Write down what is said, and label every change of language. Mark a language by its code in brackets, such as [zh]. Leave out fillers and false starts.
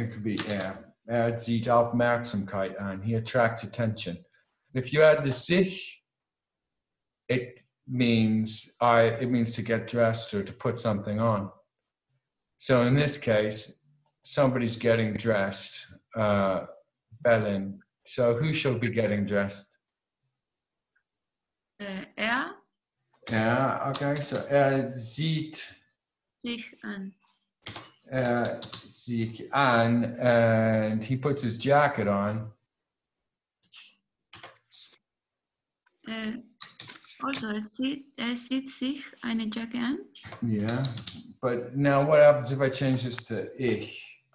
[en] It could be [de] zieht Aufmerksamkeit an. [en] He attracts attention. If you add the sich, it means to get dressed or to put something on. So in this case, somebody's getting dressed. Belen. So who shall be getting dressed? Yeah, okay. So sieht [de] sich an. sich an, [en] and he puts his jacket on. [de] Also, er zieht sich eine Jacke an. [en] Yeah, but now what happens if I change this to ich?